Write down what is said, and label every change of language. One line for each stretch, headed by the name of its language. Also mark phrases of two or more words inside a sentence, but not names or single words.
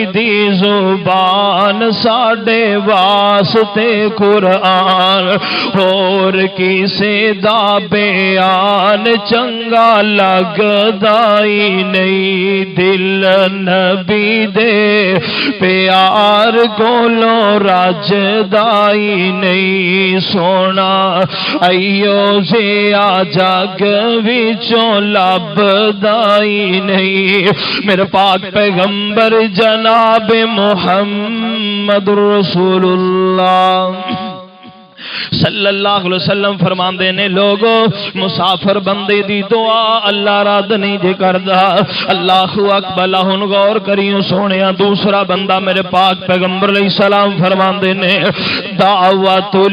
Punjabi: دی زبان ساڈے واسطے قرآن اور کسے دا بیان چنگا لگدا ہی نہیں دل نبی دے پیار کولو رجدا ہی نہیں سونا ایو زیا جگ وچوں لبدا ہی نہیں میرے پاک پیغمبر جناب محمد
Arabic: رسول اللہ صلی اللہ علیہ وسلم
Punjabi: فرماندے نے لوگو مسافر بندے دی دعا اللہ رد نہیں جے کردا
Arabic: اللہ اکبر
Punjabi: ہن غور کریو سونیا دوسرا بندہ میرے پاک پیغمبر
Arabic: علیہ السلام
Punjabi: فرماندے نے دعوت